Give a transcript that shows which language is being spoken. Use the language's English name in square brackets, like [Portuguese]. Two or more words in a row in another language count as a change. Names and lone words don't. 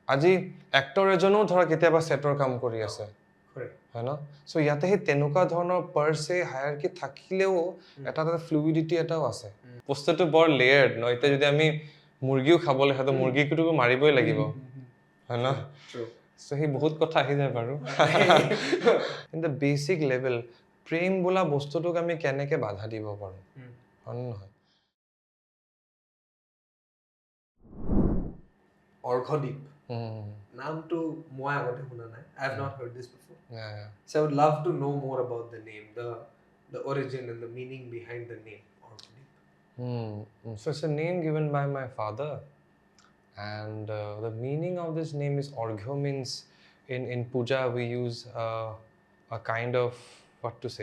[Assamese] আজি এক্টৰ এজনো ধৰা কেতিয়াবা সেটৰ কাম কৰি আছে হয় ন সো ইয়াতে হে তেনুকা ধৰণৰ পাৰ সে হায়াৰকি থাকিলেও এটা ফ্লুইডিটি এটাও আছে বস্তুটো বৰ লেয়াৰ্ড ন এতিয়া যদি আমি মুৰ্গীও খাবলৈ হয় তো মুৰ্গীকটো মাৰিবই লাগিব হয় ন সো হি বহুত কথা আহি যায় বাৰু [English] in the basic level [Assamese] প্ৰেম বোলা বস্তুটোক আমি কেনেকে বাধা দিব পাৰো হয় নহয় Arghadeep. নাম তো মই আগতে শুনা নাই. [English] I have not heard this before. So I would love to know more about the name, the origin and the meaning behind the name Arghadeep. So it's a name given by my father, and the meaning of this name is Arghya means in puja we use a kind of what to say.